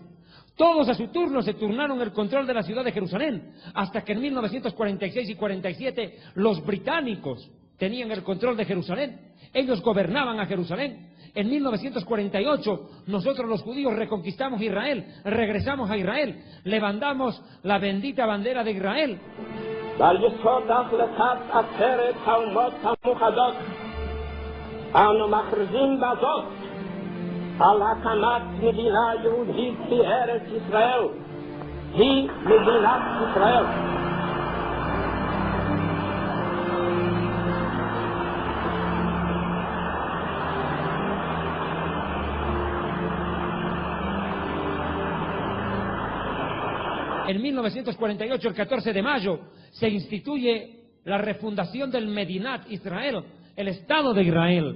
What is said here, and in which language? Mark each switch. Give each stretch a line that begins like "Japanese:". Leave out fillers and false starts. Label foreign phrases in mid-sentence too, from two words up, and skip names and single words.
Spanish: Todos a su turno se turnaron el control de la ciudad de Jerusalén, hasta que en 1946 y 47 los británicos tenían el control de Jerusalén. Ellos gobernaban a Jerusalén. En 1948 nosotros los judíos reconquistamos Israel, regresamos a Israel, levantamos la bendita bandera de Israel.
Hebrew: על הקמת מדינה יהודית בארץ ישראל, היא מדינת ישראל.
Spanish: En 1948, el 14 de mayo, se instituye la refundación del Medinat Israel, el Estado de Israel.